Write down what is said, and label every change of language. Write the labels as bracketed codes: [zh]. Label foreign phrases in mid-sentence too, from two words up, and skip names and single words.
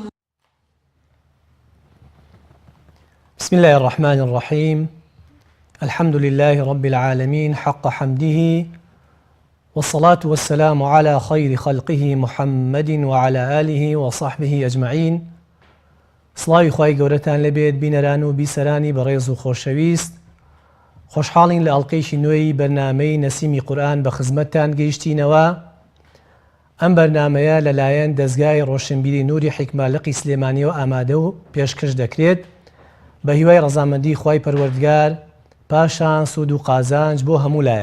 [ar] بسم الله الرحمن الرحيم. الحمد لله رب العالمين حق حمده، والصلاة والسلام على خير خلقه محمد وعلى آله وصحبه أجمعين. [ckb] سڵاوی خوای گەورەتان لەبێت بینەران و بیسەرانی بەڕێز و خۆشەویست. خۆشحاڵین لە ئەڵقەیەکی نوێی بەرنامەی نەسیمی قورئان بە خزمەتتان گەیشتینەوە. ئەم بەرنامەیە لەلایەن دەستگای ڕۆشنبیری نوری حیکمالقی سلێمانیەوە ئامادە و پێشکەش دەکرێت بە هیوای ڕەزامەندی خوای پەروەردگار، پاشان سوود و قازانج بۆ هەموو لایەک.